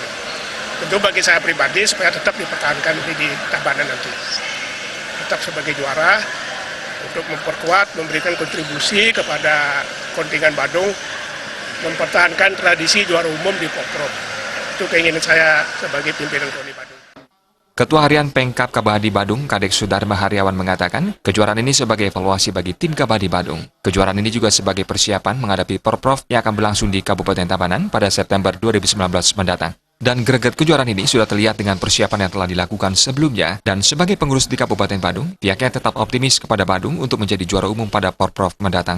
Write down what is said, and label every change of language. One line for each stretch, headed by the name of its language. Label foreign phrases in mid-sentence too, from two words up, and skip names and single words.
Indonesian: Tentu bagi saya pribadi supaya tetap dipertahankan di Tabanan nanti. Tetap sebagai juara untuk memperkuat, memberikan kontribusi kepada kontingen Badung, mempertahankan tradisi juara umum di Porprov. Itu keinginan saya sebagai pimpinan KONI Badung. Ketua Harian Pengkap Kabadi Badung, Kadek Sudarma Haryawan mengatakan, kejuaraan ini sebagai evaluasi bagi tim Kabadi Badung. Kejuaraan ini juga sebagai persiapan menghadapi Porprov yang akan berlangsung di Kabupaten Tabanan pada September 2019 mendatang. Dan greget kejuaraan ini sudah terlihat dengan persiapan yang telah dilakukan sebelumnya, dan sebagai pengurus di Kabupaten Badung, pihaknya tetap optimis kepada Badung untuk menjadi juara umum pada Porprov mendatang.